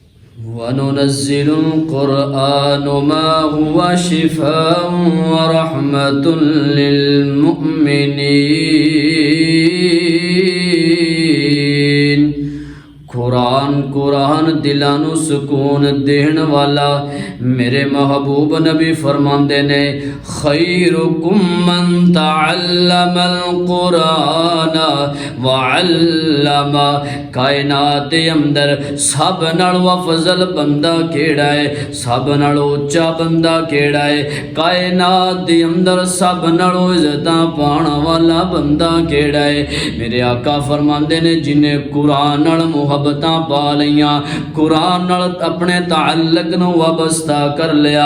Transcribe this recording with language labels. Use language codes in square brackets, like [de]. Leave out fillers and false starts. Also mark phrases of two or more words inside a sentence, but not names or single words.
[ar] وننزل القرآن ما هو شفاء ورحمة للمؤمنين. [pa] ਕੁਰਾਨ ਦਿਲਾਂ ਨੂੰ ਸੁਕੂਨ ਦੇਣ ਵਾਲਾ ਮੇਰੇ ਮਹਿਬੂਬ ਨਬੀ ਫ਼ਰਮਾਂਦੇ ਨੇ, [ar] خيركم من تعلم القرآن وعلمه. [pa] ਕਾਇਨਾਤ ਦੇ ਅੰਦਰ ਸਭ ਨਾਲੋਂ ਅਫ਼ਜ਼ਲ ਬੰਦਾ ਕਿਹੜਾ ਹੈ, ਸਭ ਨਾਲੋਂ ਉੱਚਾ ਬੰਦਾ ਕਿਹੜਾ ਹੈ, ਕਾਇਨਾਤ ਦੇ ਅੰਦਰ ਸਭ ਨਾਲੋਂ ਇੱਜ਼ਤਾਂ ਪਾਣ ਵਾਲਾ ਬੰਦਾ ਕਿਹੜਾ ਹੈ। ਮੇਰੇ ਆਕਾ ਫ਼ਰਮਾਂਦੇ ਨੇ, ਜਿਨ੍ਹੇਂ ਕੁਰਾਨ ਨਾਲ ਮੁਹੱਬਤਾਂ ਪਾ ਲਈਆਂ, ਕੁਰਾਨ ਨਾਲ ਅਪਣੇ ਤਅੱਲੁਕ ਨੂੰ ਵਾਬਸਤਾ ਕਰ ਲਿਆ।